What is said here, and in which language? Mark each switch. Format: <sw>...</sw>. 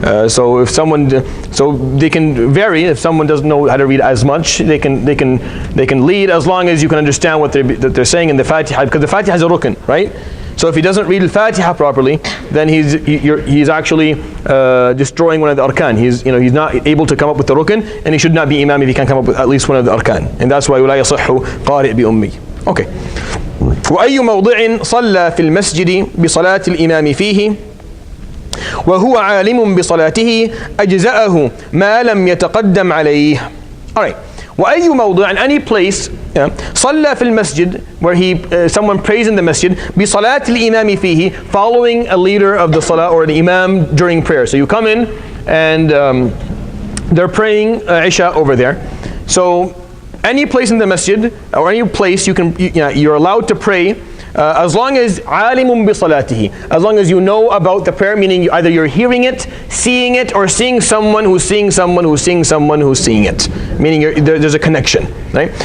<en>So they can vary. If someone doesn't know how to read as much, they can lead, as long as you can understand what they're saying in the Fatiha, because the Fatiha is a rukn, right? So if he doesn't read Al-Fatiha properly, then he's actually destroying one of the arkan. He's not able to come up with the rukn, and he should not be imam if he can come up with at least one of the arkan.</en> <ar>And that's why ولا يصح قارئ بأمي.</ar> <en>Okay.</en> <ar>وأي موضع صلى في المسجد بصلاة الإمام فيه وهو عالم بصلاته أجزأه ما لم يتقدم عليه.</ar> <en>All right.</en> <ar>وأي موضع,</ar> <en>in any place,</en> <ar>صلى في المسجد,</ar> <en>where someone prays in the masjid,</en> <ar>بصلاة الإمام فيه,</ar> <en>following a leader of the salah or the imam during prayer. So you come in and they're praying Isha over there. So any place in the masjid or any place you're allowed to pray, as long as</en> <ar>alimun bi salatihi,</ar> <en>as long as you know about the prayer, meaning either you're hearing it, seeing it, or seeing someone who's seeing someone who's seeing someone who's seeing it, meaning there's a connection, right?</en>